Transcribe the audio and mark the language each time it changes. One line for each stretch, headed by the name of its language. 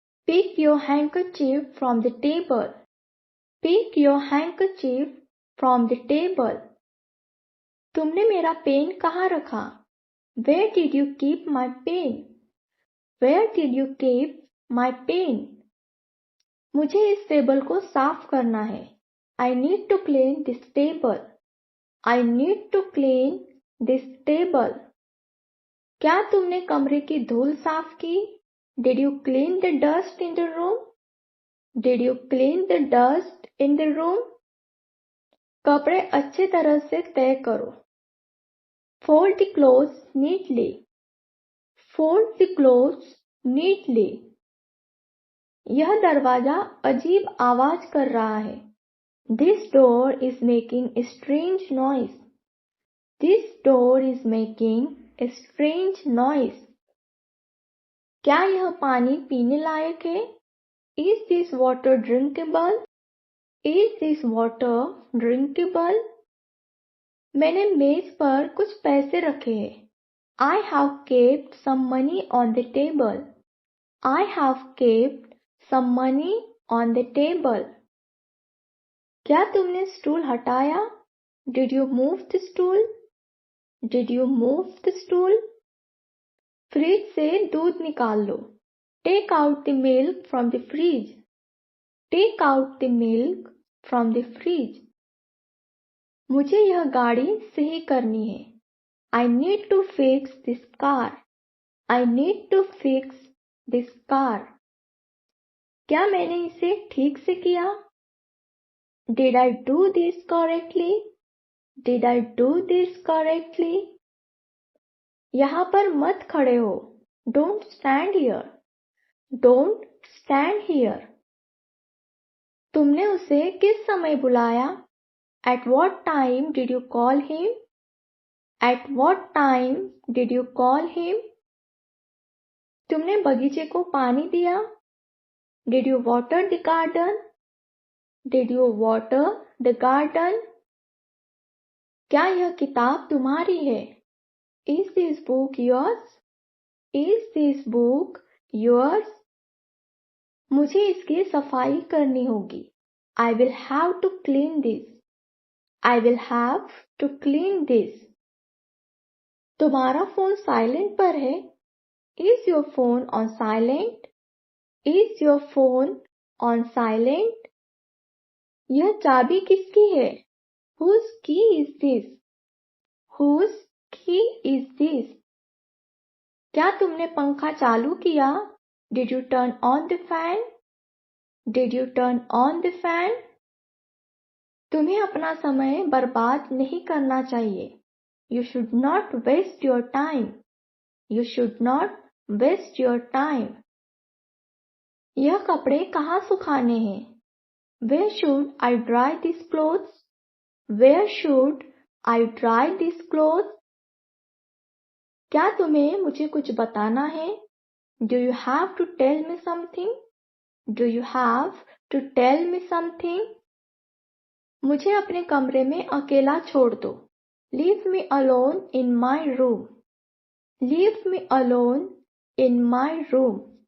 English: Pick your handkerchief from the table. Pick your handkerchief from the table.
Hindi: तुमने मेरा pen कहाँ रखा?
English: Where did you keep my pen? Where did you keep my pen?
Hindi: मुझे इस table को साफ करना है।
English: I need to clean this table. I need to clean this table.
Hindi: क्या तुमने कमरे की धूल साफ की?
English: Did you clean the dust in the room? Did you clean the dust in the room?
Hindi: कपड़े अच्छे तरह से तय करो।
English: Fold the clothes neatly. Fold the clothes neatly.
Hindi: यह दरवाजा अजीब आवाज कर रहा है।
English: This door is making a strange noise. This door is making a strange noise.
Hindi: क्या यह पानी पीने लायक है?
English: Is this water drinkable? Is this water drinkable?
Hindi: मैंने मेज पर कुछ पैसे रखे हैं।
English: I have kept some money on the table. I have kept some money on the table.
Hindi: क्या तुमने स्टूल हटाया?
English: Did you move the stool? Did you move the stool?
Hindi: Fridge से दूध निकाल लो।
English: Take out the milk from the fridge. Take out the milk from the fridge.
Hindi: मुझे यह गाड़ी सही करनी है।
English: I need to fix this car. I need to fix this car.
Hindi: क्या मैंने इसे ठीक से किया?
English: Did I do this correctly? Did I do this correctly?
Hindi: यहाँ पर मत खड़े हो।
English: Don't stand here. Don't stand here.
Hindi: तुमने उसे किस समय बुलाया?
English: At what time did you call him? At what time did you call him?
Hindi: तुमने बगीचे को पानी दिया?
English: Did you water the garden? Did you water the garden?
Hindi: क्या यह किताब तुम्हारी है?
English: Is this book yours? Is this book yours?
Hindi: मुझे इसकी सफाई करनी होगी।
English: I will have to clean this. I will have to clean this.
Hindi: तुम्हारा फोन साइलेंट पर है?
English: Is your phone on silent? Is your phone on silent?
Hindi: यह चाबी किसकी है?
English: Whose key is this? Whose key is this?
Hindi: क्या तुमने पंखा चालू किया?
English: Did you turn on the fan? Did you turn on the fan?
Hindi: तुम्हें अपना समय बर्बाद नहीं करना चाहिए।
English: You should not waste your time. You should not waste your time.
Hindi: यह कपड़े कहाँ सुखाने हैं?
English: Where should I dry these clothes? Where should I dry these clothes?
Hindi: क्या तुम्हें मुझे कुछ बताना है?
English: Do you have to tell me something? Do you have to tell me something?
Hindi: मुझे अपने कमरे में अकेला छोड़ दो।
English: Leave me alone in my room. Leave me alone in my room.